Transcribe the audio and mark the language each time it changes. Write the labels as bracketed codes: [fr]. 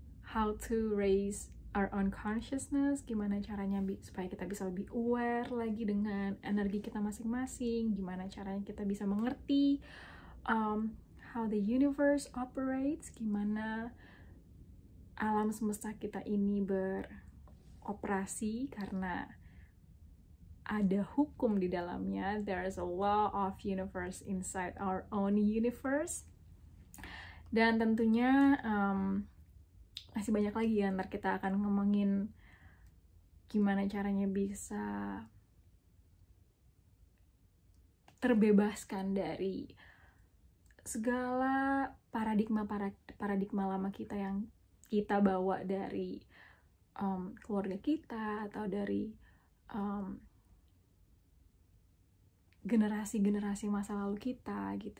[en] how to raise our own consciousness, [id] gimana caranya supaya kita bisa lebih aware lagi dengan energi kita masing-masing, gimana caranya kita bisa mengerti [en] how the universe operates, [id] gimana alam semesta kita ini beroperasi karena ada hukum di dalamnya. [en] There is a law of universe inside our own universe. [id] Dan tentunya masih banyak lagi ya, ntar kita akan ngomongin gimana caranya bisa terbebaskan dari segala paradigma lama kita yang kita bawa dari keluarga kita atau dari generasi-generasi masa lalu kita gitu.